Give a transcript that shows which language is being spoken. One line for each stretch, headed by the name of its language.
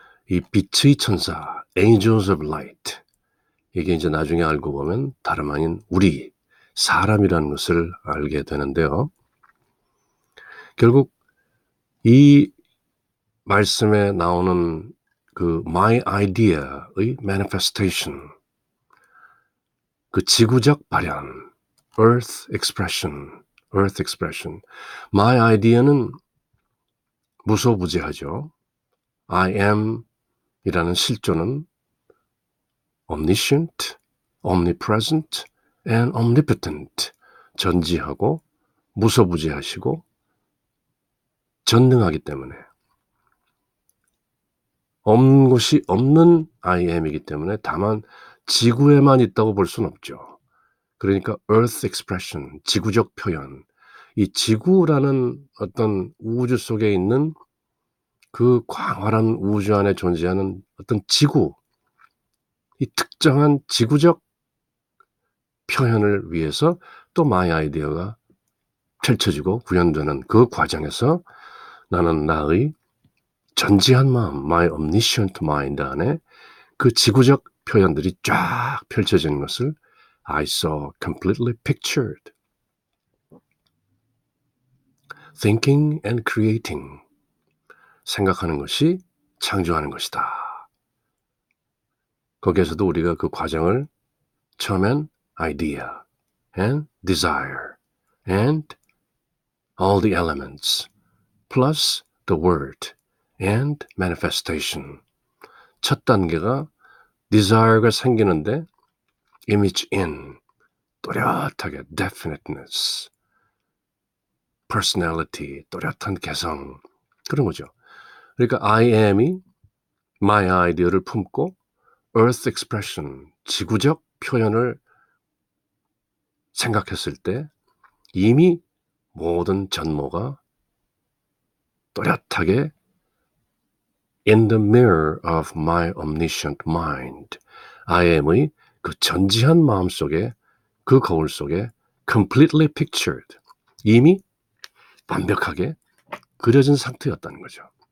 Korean: 이 빛의 천사,
English: Angels of Light,
Korean: 이게 이제 나중에 알고 보면 다름 아닌 우리, 사람이라는 것을 알게 되는데요. 결국 이 말씀에 나오는 그 my idea의 manifestation, 그 지구적 발현,
English: earth expression, earth expression.
Korean: My idea는 무소부재하죠.
English: I am
Korean: 이라는 실존은
English: omniscient, omnipresent, and omnipotent.
Korean: 전지하고 무소부재하시고 전능하기 때문에 없는 것이 없는 I am이기 때문에 다만 지구에만 있다고 볼 수는 없죠. 그러니까
English: earth expression,
Korean: 지구적 표현. 이 지구라는 어떤 우주 속에 있는 그 광활한 우주 안에 존재하는 어떤 지구, 이 특정한 지구적 표현을 위해서 또 my idea가 펼쳐지고 구현되는 그 과정에서 나는 나의 전지한 마음,
English: my omniscient mind
Korean: 안에 그 지구적 표현들이 쫙 펼쳐지는 것을
English: I saw completely pictured. Thinking and creating.
Korean: 생각하는 것이 창조하는 것이다. 거기에서도 우리가 그 과정을 처음엔
English: idea and desire and all the elements plus the word and manifestation.
Korean: 첫 단계가 desire가 생기는데
English: image in,
Korean: 또렷하게 definiteness, personality, 또렷한 개성 그런 거죠. 그러니까 I am이 my idea를 품고 earth expression, 지구적 표현을 생각했을 때 이미 모든 전모가 또렷하게
English: in the mirror of my omniscient mind,
Korean: I am의 그 전지한 마음속에 그 거울 속에
English: completely pictured,
Korean: 이미 완벽하게 그려진 상태였다는 거죠.